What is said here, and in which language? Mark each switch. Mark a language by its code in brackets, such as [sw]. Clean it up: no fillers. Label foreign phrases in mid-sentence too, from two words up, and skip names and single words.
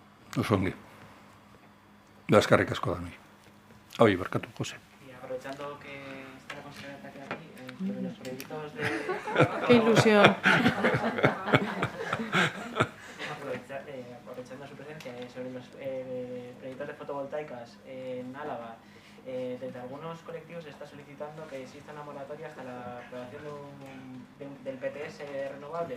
[eu] Oso ongi. Eskerrik asko da mi. Hoi, barkatu, Jose. [es] Y aprovechando que está la consejera aquí, sobre los proyectos de... Qué ilusión. Aprovechando su presencia, sobre los proyectos de fotovoltaicas en Álava, desde algunos colectivos se está solicitando que exista una moratoria hasta la aprobación del PTS renovable.